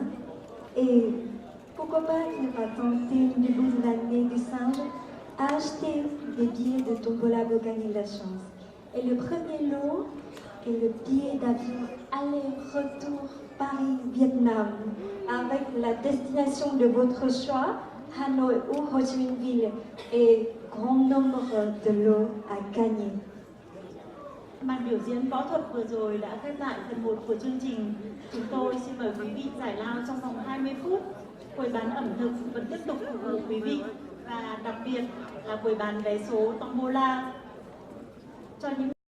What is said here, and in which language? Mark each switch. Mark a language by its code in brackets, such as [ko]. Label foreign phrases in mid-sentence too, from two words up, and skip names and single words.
[fr] Et pourquoi pas ne pas tenter une début de l'année du singe à acheter des billets de tombola pour gagner la chance. Et le premier lot est le billet d'avion aller-retour Paris-Vietnam avec la destination de votre choix, Hanoi ou Ho Chi Minh Ville, et grand nombre de lots à gagner. [vi] Màn biểu diễn võ thuật vừa rồi đã khép lại phần 1 của chương trình. Chúng tôi xin mời quý vị giải lao trong vòng 20 phút. Quầy bán ẩm thực vẫn tiếp tục phục vụ quý vị và đặc biệt là quầy bán vé số tombola cho những